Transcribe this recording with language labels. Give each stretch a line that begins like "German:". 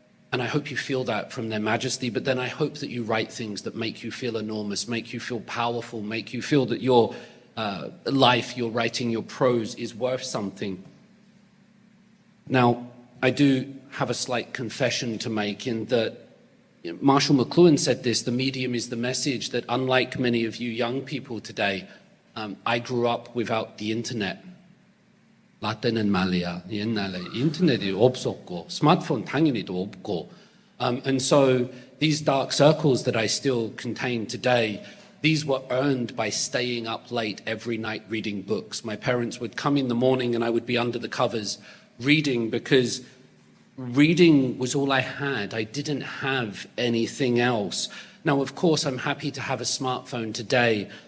English: And I hope you feel that from their majesty, but then I hope that you write things that make you feel enormous, make you feel powerful, make you feel that your life, your writing, your prose is worth something. Now, I do have a slight confession to make in that Marshall McLuhan said this, the medium is the message, that unlike many of you young people today, I grew up without the internet.
Korean: 라떼는 말이야. 옛날에 인터넷이 없었고, 스마트폰 당연히도 없고.
English: And so these dark circles that I still contain today, these were earned by staying up late every night reading books. My parents would come in the morning and I would be under the covers reading because reading was all I had. I didn't have anything else. Now, of course, I'm happy to have a smartphone today.